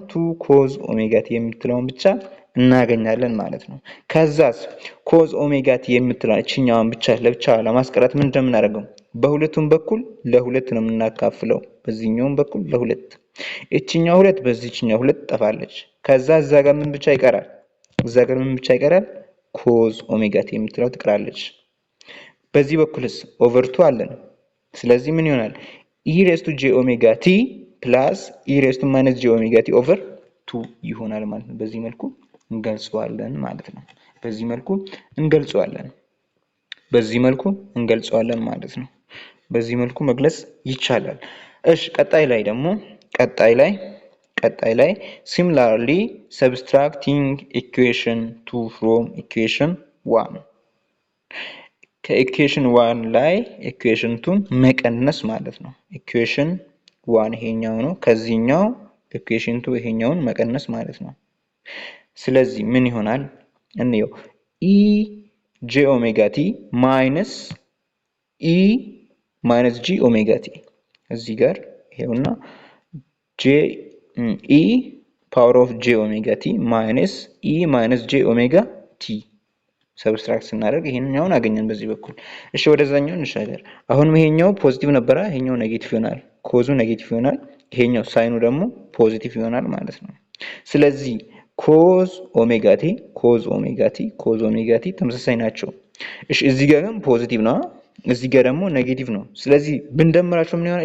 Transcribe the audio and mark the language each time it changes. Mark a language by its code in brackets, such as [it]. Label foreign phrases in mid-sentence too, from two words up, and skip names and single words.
[am] 2 [en] cos omega t [am] የምትለውን ብቻ እናገኛለን ማለት ነው። ከዛስ [en] cos omega t [am] የምትለውን እቺኛውን ብቻ ለብቻ ለማስቀረት ምን እንደምናደርገው በሁለቱም በኩል ለሁለት ነው የምናካፍለው። በዚህኛውም በኩል ለሁለት፣ እቺኛው ሁለት በዚህኛው ሁለት ጠፋለች። ከዛ እዛ ጋር ምን ብቻ ይቀራል? [en] cos omega t [am] የምትለው ትቀራለች። በዚህ በኩልስ ኦቨር 2 አለን። ስለዚህ ምን ይሆናል? [en] e raised to j omega t plus e raised to minus j omega t over 2 [am] ይሆናል ማለት ነው። በዚህ መልኩ እንገልጸዋለን ማለት ነው። በዚህ መልኩ እንገልጸዋለን ማለት ነው። በዚህ መልኩ መግለጽ ይቻላል። እሺ ቀጣይ ላይ [en] similarly subtracting equation 2 from equation 1 [am] ከኢኩዌሽን 1 ላይ ኢኩዌሽን 2 መቀነስ ማለት ነው። ኢኩዌሽን 1 ይሄኛው ነው። ከዚህኛው ኢኩዌሽን 2 ይሄኛውን መቀነስ ማለት ነው። ስለዚህ ምን ይሆናል እንየው። [en] e j omega t minus e minus g omega t [am] እዚህ ጋር ይሄውና [en] j e power of j omega t minus e minus j omega t [am] ሰብስትራክት ስናደርግ ይሄኛውን አገኘን በዚህ በኩል። እሺ ወደዛኛው እንሻገር። አሁንም ይሄኛው ፖዚቲቭ ነበረ፣ ይሄኛው ኔጌቲቭ ይሆናል። ኮዙ ኔጌቲቭ ይሆናል፣ ይሄኛው ሳይኑ ደግሞ ፖዚቲቭ ይሆናል ማለት ነው። ስለዚህ [en] cos omega t [am] ተመሳሳይ ናቸው። እሺ እዚህ ጋር ግን ፖዚቲቭ ነው፣ እዚህ ጋር ደግሞ ኔጌቲቭ ነው። ስለዚህ ብንደምራቸው ምን ይሆናል?